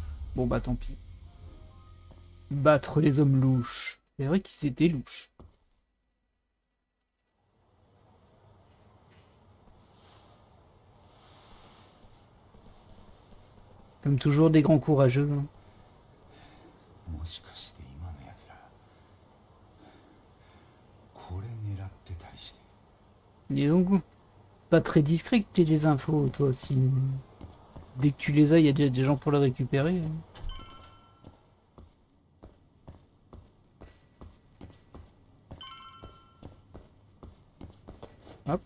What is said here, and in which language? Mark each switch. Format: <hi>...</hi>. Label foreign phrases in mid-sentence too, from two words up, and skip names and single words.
<fr>Bon bah tant pis. Battre les hommes louches. C'est vrai qu'ils étaient louches. Comme toujours, des grands courageux. Hein.</fr> <ja>もしかして今のやつらこれ狙ってたりして。</ja> <fr>Dis donc, pas très discret que t'aies des infos, toi aussi. Dès que tu les as, il y a déjà des gens pour les récupérer. Hein. Hop.</fr>